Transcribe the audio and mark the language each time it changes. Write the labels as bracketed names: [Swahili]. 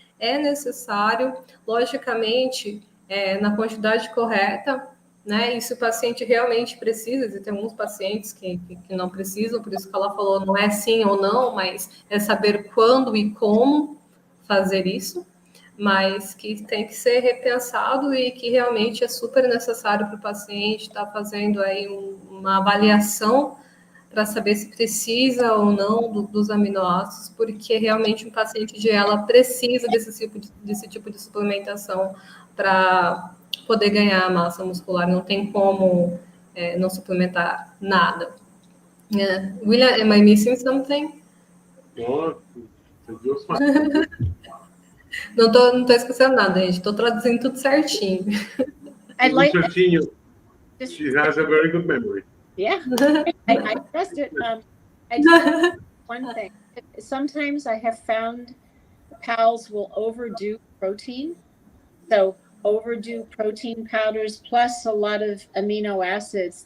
[Portuguese] É necessário, logicamente, na quantidade correta, né? E se o paciente realmente precisa, e tem alguns pacientes que não precisam, por isso que ela falou, não é sim ou não, mas é saber quando e como fazer isso, mas que tem que ser repensado e que realmente é super necessário para o paciente estar fazendo aí uma avaliação para saber se precisa ou não dos aminoácidos, porque realmente um paciente de ELA precisa desse tipo de suplementação para poder ganhar massa muscular, não tem como não suplementar nada. [English] William, am I missing something? No, just fine. [Portuguese] Não tô esquecendo nada, gente. Tô traduzindo tudo certinho. [English] I'd like She has a very good memory. Yeah, I trust it. I just one thing. Sometimes I have found pals will overdo protein. So overdo protein powders plus a lot of amino acids.